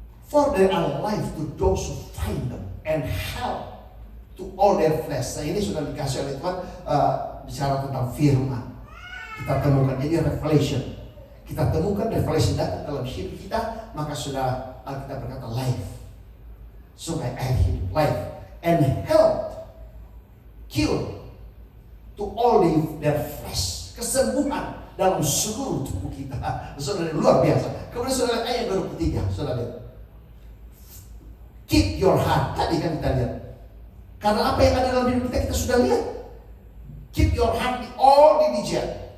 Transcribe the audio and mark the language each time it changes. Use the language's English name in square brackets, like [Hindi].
[English] For there are life to those who find them, and health to all their flesh. [Indonesian] Nah, ini sudah dikasih oleh Tuhan, bicara tentang firman. Kita temukan, jadi revelation. Kita temukan revelation datang dalam hidup kita, maka sudah kita berkata life. Supaya air hidup, life. [English] And health, cure to all their flesh. [Indonesian] Kesembuhan dalam seluruh tubuh kita. Saudara, luar biasa. Kemudian saudara, ayat 23, saudara lihat. [English] Keep your heart. [Indonesian] Tadi kan kita lihat. Karena apa yang ada dalam hidup kita sudah lihat. [English] Keep your heart with all diligence.